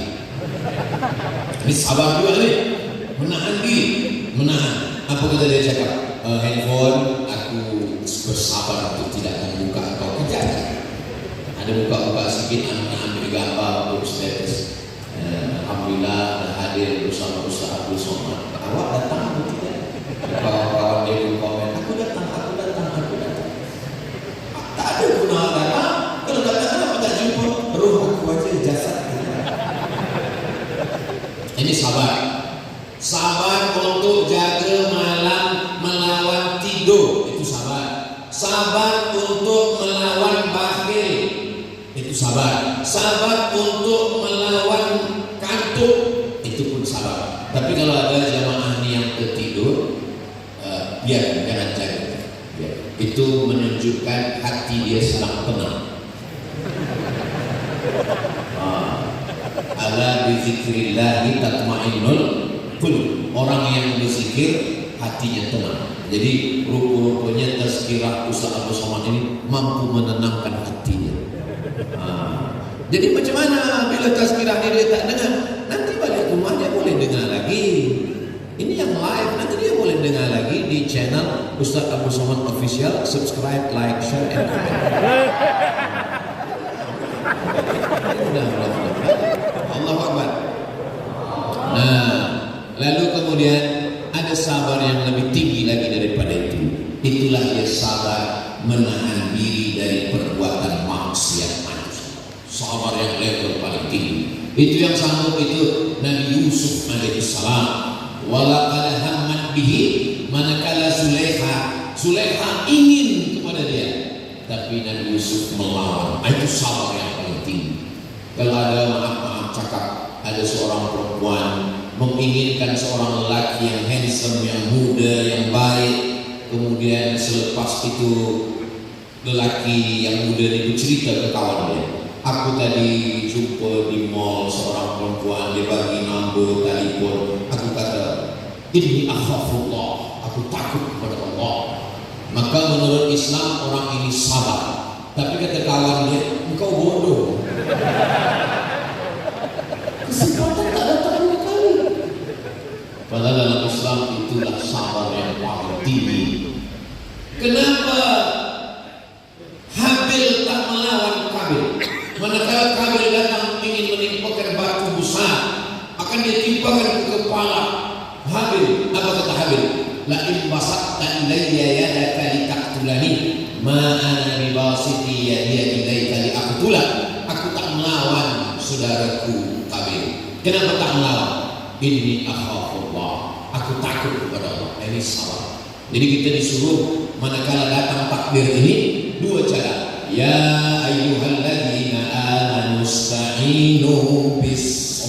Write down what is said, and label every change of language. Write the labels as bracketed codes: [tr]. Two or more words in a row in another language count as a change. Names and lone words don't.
[ms] Ini sabar juga nih, menahan diri, menahan. Apa kata dia cakap? Handphone aku bersabar untuk tidak membuka atau kejadian. Ada buka-buka sedikit, ambil gambar untuk status. Alhamdulillah dah hadir bersama Ustaz Abdul Somad. Awak datang atau tidak? Kawan-kawan dia pun komen, aku datang. Tak ada guna datang. Kalau datang kenapa tak jumpa? Roh aku aja jasad. Ini sabar. Sabar untuk jaga malam melawan tidur, itu sabar. Sabar untuk melawan bakhil, itu sabar. Sabar untuk melawan kantuk, itu pun sabar. Tapi kalau ada jamaah ni yang tertidur, biar jangan jaga. Itu menunjukkan hati dia sedang tenang. [ar] ألا بذكر الله تطمئن القلوب. [ms] Orang yang berzikir hatinya tenang. Jadi rupa-rupanya tazkirah Ustaz Abdul Somad ini mampu menenangkan hatinya. Jadi macam mana bila tazkirah ini dia tak dengar? Nanti balik rumah dia boleh dengar lagi. Ini yang live, nanti dia boleh dengar lagi di channel Ustaz Abdul Somad Official. [en] Subscribe, like, share, and comment. [ar] الله أكبر. [ms] Nah, lalu kemudian ada sabar yang lebih tinggi lagi daripada itu. Itulah dia sabar menahan diri dari perbuatan maksiat manusia. Sabar yang level paling tinggi. Itu yang sanggup itu Nabi Yusuf alaihissalam. [ar] ولقد همت به, [ms] manakala Zulaikha ingin kepada dia, tapi Nabi Yusuf melawan. Itu sabar yang paling tinggi. Kalau ada maaf cakap, ada seorang perempuan menginginkan seorang lelaki yang handsome, yang muda, yang baik. Kemudian selepas itu lelaki yang muda ini bercerita ke kawan dia, aku tadi jumpa di mall seorang perempuan, dia bagi nombor telefon. Aku kata, [ar] إني أخاف الله, [ms] aku takut kepada Allah. Maka menurut Islam orang ini sabar. Tapi kata kawan dia, engkau bodoh. Kesempatan tak datang dua kali. Padahal dalam Islam itulah sabar yang paling tinggi. Kenapa Habil tak melawan Kabil? Manakala Kabil datang ingin menimpakan batu besar, akan dia timpakan ke kepala Habil. Apa kata Habil? [ar] لئن بسطت إلي يدك لتقتلني ما أنا بباسط يدي إليك لأقتلك. [ms] Aku tak melawan saudaraku Kabil. Kenapa tak melawan? [ar] إني أخاف الله, [ms] aku takut kepada Allah. Ini sabar. Jadi kita disuruh manakala datang takbir ini dua cara. [ar] يا أيها الذين آمنوا استعينوا بالصبر.